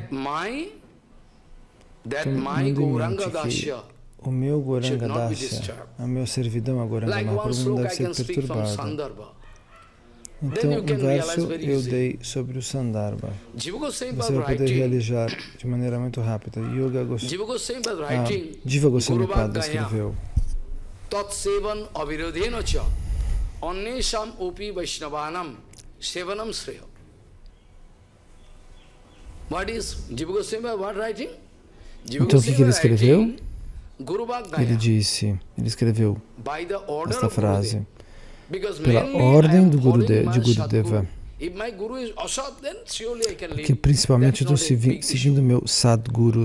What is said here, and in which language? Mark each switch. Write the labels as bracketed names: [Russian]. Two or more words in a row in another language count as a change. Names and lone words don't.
[Portuguese] Tendo em mente que o meu Gauranga Dasya, a minha servidão a Gauranga Mahaprabhu não deve ser perturbada. Então, um verso eu dei sobre o Sandarbha. Você vai poder realizar de maneira muito rápida. [Sanskrit] Jiva Goswami Pada escreveu: तत्सेवन अविरोधेन च अन्येषाम् अपि वैष्णवानाम् सेवनम् श्रेयः. [English] What is Jiva Goswami Pada writing? [Portuguese] Então, o que ele escreveu? Ele escreveu esta frase: pela ordem de Gurudeva, que principalmente estou seguindo meu Sadguru.